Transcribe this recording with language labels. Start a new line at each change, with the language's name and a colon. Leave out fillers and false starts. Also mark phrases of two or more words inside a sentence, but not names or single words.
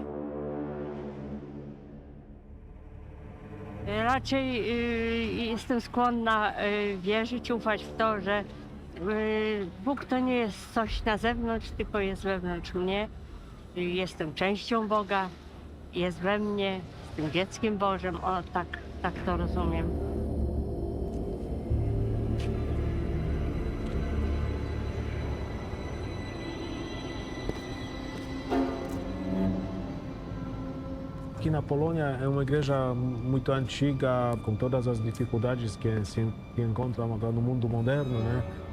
Polish: Raczej jestem skłonna wierzyć, ufać w to, że Bóg to nie jest coś na zewnątrz, tylko jest wewnątrz mnie. Jestem częścią Boga, jest we mnie, jestem dzieckiem Bożym. O, tak to rozumiem.
Portuguese: Aqui na Polônia é uma igreja muito antiga, com todas as dificuldades que se encontram agora no mundo moderno, né?